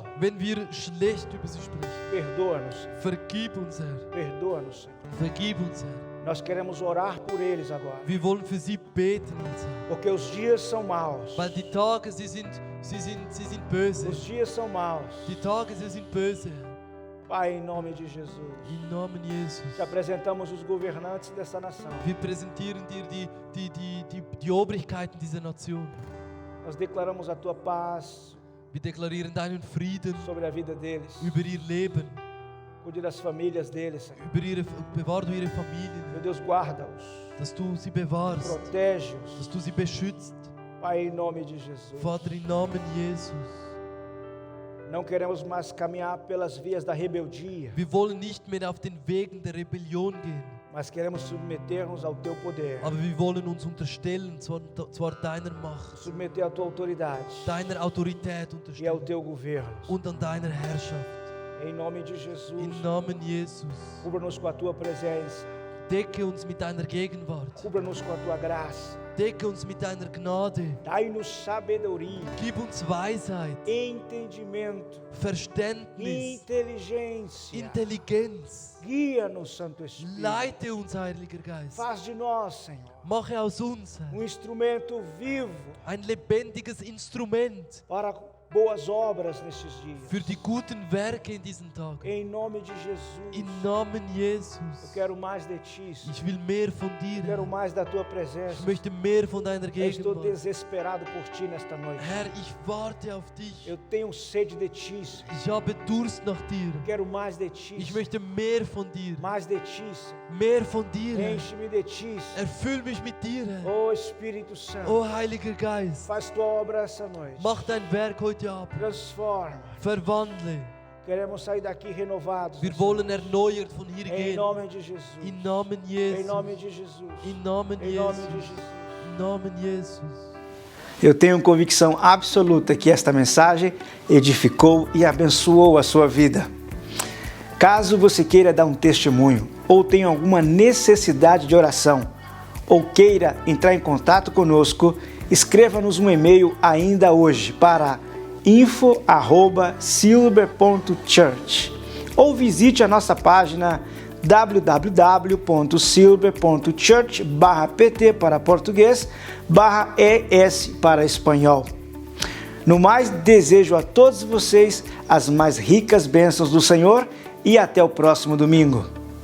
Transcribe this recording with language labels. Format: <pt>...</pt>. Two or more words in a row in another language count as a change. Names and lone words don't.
<de>Wenn wir schlecht über sie sprechen,</de> <pt>perdoa-nos,</pt> <de>vergib uns, Herr.</de> <pt>perdoa-nos, Senhor.</pt> <de>Vergib uns, Herr.</de> <pt>Nós queremos orar por eles agora,</pt> <de>Wir wollen für sie beten, jetzt, Herr.</de> <pt>porque os dias são maus.</pt> <de>Weil die Tage, sie sind böse.</de> <pt>Os dias são maus.</pt> <de>Die Tage, sie sind böse.</de> <pt>Pai, em nome de Jesus,</pt> <de>Im Namen Jesus.</de> <pt>te apresentamos os governantes dessa nação.</pt> <de>Wir präsentieren dir die Obrigkeiten dieser Nation.</de> <pt>Nós declaramos a tua paz</pt> <de>Wir deklarieren deinen Frieden</de> <pt>sobre a vida deles.</pt> <de>über ihr Leben.</de> <pt>Cuide das famílias deles, Senhor.</pt> <de>Bewahr du ihre Familien,</de> <pt>Meu Deus, guarda-os,</pt> <de>dass du sie bewahrst,</de> <pt>protege-os.</pt> <de>dass du sie beschützt.</de> <pt>Pai, em nome de Jesus.</pt> <de>Vater, im Namen Jesus.</de> <pt>Não queremos mais caminhar pelas vias da rebeldia,</pt> <de>Wir wollen nicht mehr auf den Wegen der Rebellion gehen,</de> <pt>mas queremos submeter-nos ao teu poder,</pt> <de>aber wir wollen uns unterstellen, zwar deiner Macht,</de> <pt>submeter a tua autoridade</pt> <de>deiner Autorität</de> <pt>e ao</pt> <de>unterstellen</de> <pt>teu governo.</pt> <de>und an deiner Herrschaft.</de> <pt>Em nome de Jesus,</pt> <de>Im Namen Jesus.</de> <pt>cubra-nos com a tua presença,</pt> <de>Decke uns mit deiner Gegenwart.</de> <pt>cubra-nos com a tua graça.</pt> <de>Decke uns mit deiner Gnade.</de> <pt>Dai-nos sabedoria,</pt> <de>Gib uns Weisheit,</de> <pt>entendimento,</pt> <de>Verständnis,</de> <pt>inteligência.</pt> <de>Intelligenz.</de> <pt>Guia-nos, Santo Espírito.</pt> <de>Leite uns, Heiliger Geist.</de> <pt>Faz de nós, Senhor,</pt> <de>Mache aus uns, Herr,</de> <pt>instrumento vivo</pt> <de>ein lebendiges Instrument,</de> <pt>para boas obras nesses dias.</pt> <de>für die guten Werke in diesen Tagen.</de> <pt>Em nome de Jesus.</pt> <de>Im Namen</de> <pt>Eu</pt> <de>Jesus.</de> <pt>quero mais de Ti.</pt> <de>Ich will mehr von dir.</de> <pt>Eu quero</pt> <de>Herr.</de> <pt>mais da Tua</pt> <de>Ich</de> <pt>presença.</pt> <de>möchte mehr von deiner</de> <pt>Eu estou</pt> <de>Gegenwart.</de> <pt>desesperado por Ti nesta noite.</pt> <de>Herr, ich warte auf dich.</de> <pt>Eu tenho sede de Ti.</pt> <de>Ich habe Durst nach dir.</de> <pt>Eu quero mais de Ti.</pt> <de>Ich möchte mehr von dir.</de> <pt>Mais de Ti, Senhor.</pt> <de>Mehr von dir. Herr.</de> <pt>Enche-me de Ti.</pt> <de>Erfüll mich mit dir. Herr.</de> <pt>Oh Espírito Santo.</pt> <de>Oh Heiliger Geist,</de> <pt>Faz Tua obra essa noite.</pt> <de>mach dein Werk heute Abend.</de> <pt>Transforma.</pt> <de>Verwandle.</de> <pt>Queremos sair daqui renovados.</pt> <de>Wir wollen erneuert von hier</de> <pt>Em</pt> <de>gehen.</de> <pt>nome de Jesus.</pt> <de>Im Namen</de> <pt>Em</pt> <de>Jesus.</de> <pt>nome de Jesus.</pt> <de>Im Namen</de> <pt>Em nome de Jesus.</pt> <de>Jesus. Im Namen Jesus.</de> <pt>Eu tenho convicção absoluta que esta mensagem edificou e abençoou a sua vida. Caso você queira dar um testemunho ou tenha alguma necessidade de oração ou queira entrar em contato conosco, escreva-nos um e-mail ainda hoje para info@silver.church ou visite a nossa página www.silver.church/pt para português /ES para espanhol. No mais, desejo a todos vocês as mais ricas bênçãos do Senhor e até o próximo domingo.</pt>